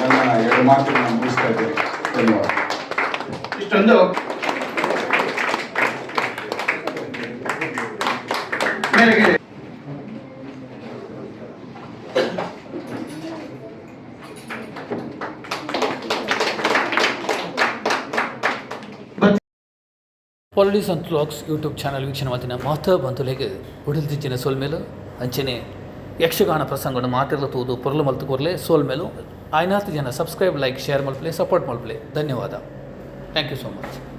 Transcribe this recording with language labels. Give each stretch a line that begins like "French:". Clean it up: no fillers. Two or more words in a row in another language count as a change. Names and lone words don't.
Kannada: ನನ್ನ 2 ಮಾತುಗಳನ್ನು ಮುಗಿಸ್ತಾ ಇದ್ದೇನೆ. ಧನ್ಯವಾದ. ಇಷ್ಟೊಂದು ಮೇರೆಗೆ
English: Politics and Vlogs YouTube channel
Tulu: ವೀಕ್ಷಣೆ ಮಾಡ್ತಿನ ಮಾತ ಬಂಧುಲೆಗೆ ಉಡಿಲ್ದಿಚ್ಚಿನ ಸೋಲ್ಮೇಲು ಅಂಚನೆ ಯಕ್ಷಗಾನ ಪ್ರಸಂಗವನ್ನು ಮಾತಿರ್ಲತ್ತುವುದು ಪೊರ್ಲು ಮಲ್ತು ಕೊರಲೆ ಸೋಲ್ಮೇಲು 5 ಜನ
English: subscribe like share
Tulu: ಮಲ್ಪಲೆ ಸಪೋರ್ಟ್ ಮಲ್ಪಲೆ ಧನ್ಯವಾದ.
English: thank you so much.